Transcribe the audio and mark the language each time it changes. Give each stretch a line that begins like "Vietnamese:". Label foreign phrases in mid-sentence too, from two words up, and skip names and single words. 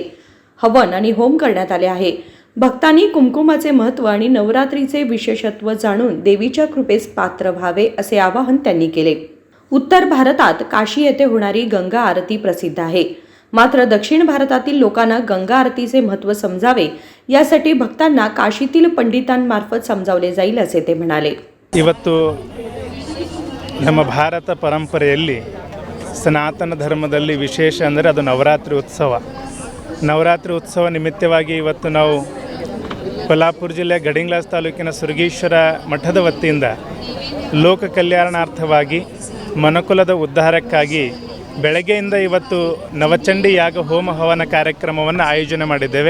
Marathi: हवन आणि होम करण्यात आले आहे. भक्तांनी कुमकुमाचे महत्त्व आणि नवरात्रीचे विशेषत्व जाणून देवीच्या कृपेस पात्र व्हावे असे आवाहन त्यांनी केले. उत्तर भारतात काशी येथे होणारी गंगा आरती प्रसिद्ध आहे. मात्र दक्षिण भारतातील लोकांना गंगा आरतीचे महत्त्व समजावे यासाठी भक्तांना काशीतील पंडितांमार्फत समजावले जाईल असे ते म्हणाले.
Kannada: ಇವತ್ತು ನಮ್ಮ ಭಾರತ ಪರಂಪರೆಯಲ್ಲಿ ಸನಾತನ ಧರ್ಮದಲ್ಲಿ ವಿಶೇಷ ಅಂದರೆ ಅದು ನವರಾತ್ರಿ ಉತ್ಸವ. ನವರಾತ್ರಿ ಉತ್ಸವ ನಿಮಿತ್ತವಾಗಿ ಇವತ್ತು ನಾವು ಕೊಲ್ಹಾಪುರ ಜಿಲ್ಲೆ ಗಡಿಂಗ್ಲಾಸ್ ತಾಲೂಕಿನ ಸುರಗೇಶ್ವರ ಮಠದ ವತಿಯಿಂದ ಲೋಕ ಕಲ್ಯಾಣಾರ್ಥವಾಗಿ ಮನುಕುಲದ ಉದ್ಧಾರಕ್ಕಾಗಿ ಬೆಳಗ್ಗೆಯಿಂದ ಇವತ್ತು ನವಚಂಡಿ ಯಾಗ ಹೋಮ ಹವನ ಕಾರ್ಯಕ್ರಮವನ್ನು ಆಯೋಜನೆ ಮಾಡಿದ್ದೇವೆ.